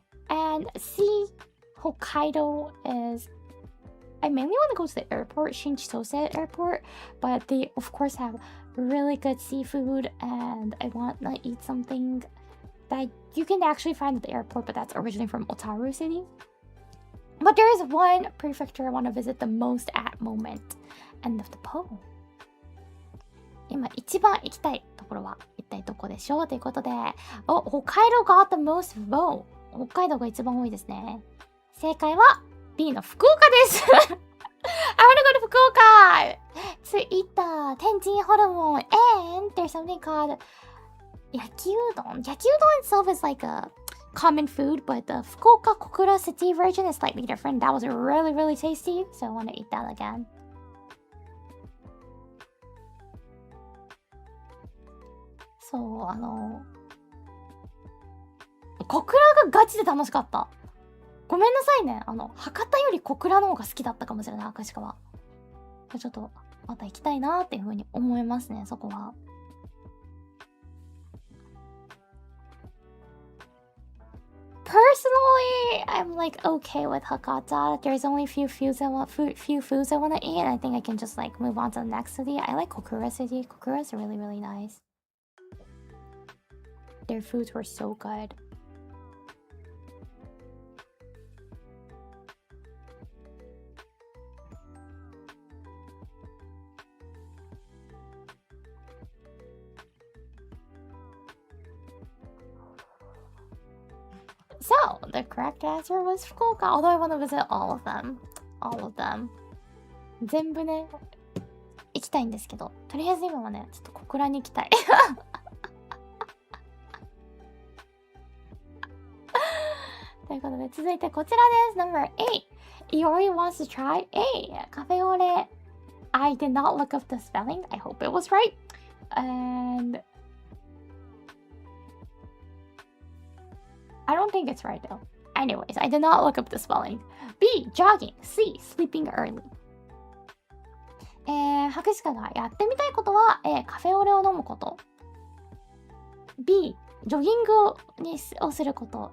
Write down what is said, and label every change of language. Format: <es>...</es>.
<en>And C, Hokkaido is... I mainly want to go to the airport, Shinchitose Airport, but they, of course, have really good seafood, and I want to eat something that you can actually find at the airport, but that's originally from Otaru City. But there is one prefecture I want to visit the most at moment. End of the poll.</en> <ja>今一番行きたいところは一体どこでしょうということで、北海道</ja> <en>got the most vote.</en> <ja>北海道が一番多いですね。正解は B の福岡です。</ja> <en>I wanna go to 福岡 to eat the Tenjin Horomon, and there's something called Yaki udon. Yaki udon itself is like a common food, but the Fukuoka Kokura City version is slightly different. That was really, really tasty, so I want to eat that again.</en> <ja>そう、小倉がガチで楽しかった。ごめんなさいね。博多より小倉の方が好きだったかもしれない、明石川。ちょっと、また行きたいなーっていう風に思いますね、そこは。</ja> <en>Personally, I'm like okay with Hakata. There's only few foods I want to eat, and I think I can just like move on to the next city. I like Kokura City. Kokura is really, really nice. Their foods were so good. So, the correct answer was Fukuoka, although I want to visit all of them. All of them.</en> <ja>全部ね、行きたいんですけど、とりあえず今はね、ちょっと小倉に行きたい。ということで、続いてこちらです。</ja> <en>Number 8. Iori wants to try A. カフェオレ。 I did not look up the spelling. I hope it was right. And I don't think it's right though. Anyways, I did not look up the spelling. B. Jogging. C. Sleeping early.</en> <ja>博士がやってみたいことは A. カフェオレを飲むこと。 B. ジョギングをすること。</ja>